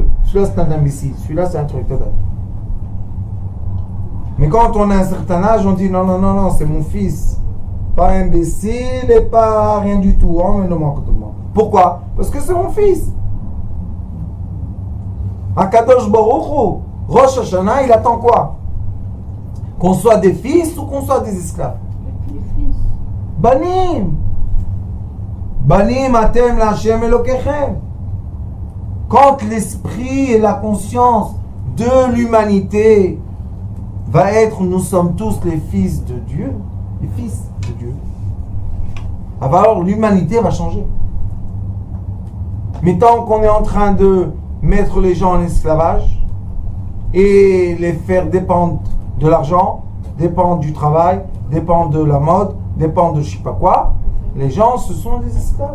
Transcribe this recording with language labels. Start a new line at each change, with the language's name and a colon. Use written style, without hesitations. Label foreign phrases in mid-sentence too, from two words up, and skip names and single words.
French: Celui-là, c'est un imbécile. Celui-là, c'est un truc total. Mais quand on a un certain âge, on dit, non, non, non, non, c'est mon fils. Pas imbécile et pas rien du tout. Oh, mais non, pourquoi? Parce que c'est mon fils. Akadosh Baruch Hu, Rosh Hashanah, il attend quoi? Qu'on soit des fils ou qu'on soit des esclaves? Banim.
Hebrew: בנים אתם להשם אלוקיכם.
French: Quand l'esprit et la conscience de l'humanité va être, nous sommes tous les fils de Dieu, les fils de Dieu, alors l'humanité va changer. Mais tant qu'on est en train de mettre les gens en esclavage et les faire dépendre de l'argent, dépendre du travail, dépendre de la mode, dépendre de je sais pas quoi, les gens, ce sont des esclaves.